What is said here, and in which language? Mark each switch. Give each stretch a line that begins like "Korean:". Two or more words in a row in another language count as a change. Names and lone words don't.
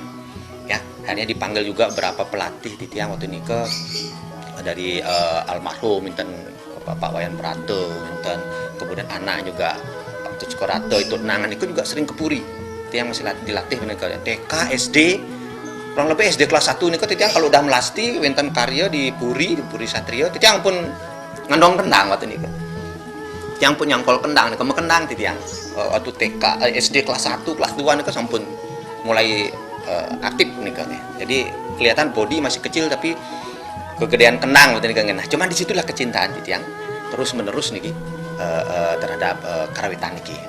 Indonesian: Ya, akhirnya dipanggil juga berapa pelatih titiang waktu ini ke dari almarhum minten Bapak Wayan Prato, minten kemudian anak juga Pak Tuckorato itu nangan itu juga sering ke Puri. Tiang masih dilatih bener TK, SD, kurang lebih SD kelas 1 ini kok tiang kalau udah melasti
Balinese: wenten karya
Indonesian: di Puri Satrio, tiang pun ngandong kendang waktu ini. Tiang pun nyangkol kendang, kamu kendang tiang. Waktu TK, SD kelas 1, kelas 2 ini sampun mulai aktif nih kan. Jadi kelihatan body masih kecil tapi kegedean kendang waktu ini kan. Nah, cuman disitulah kecintaan tiang terus menerus nih terhadap karawitan nih.